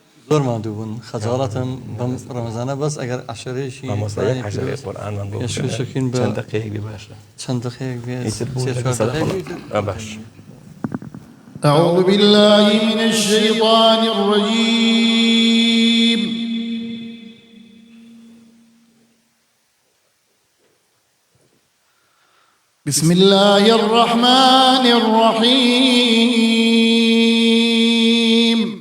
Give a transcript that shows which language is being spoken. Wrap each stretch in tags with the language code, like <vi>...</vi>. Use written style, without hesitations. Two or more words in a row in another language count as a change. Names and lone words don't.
<ckb>زۆر ماندوو بوون خەجاڵەتم بەم ڕەمەزانە بەس ئەگەر عەشەرەیەکی قورآنمان بۆ شەکین بە چەند دقەیەک باشە چەند دقەیەک بێت باش.</ckb> <ar>أعوذ بالله من الشيطان الرجيم بسم الله الرحمن الرحيم</ar>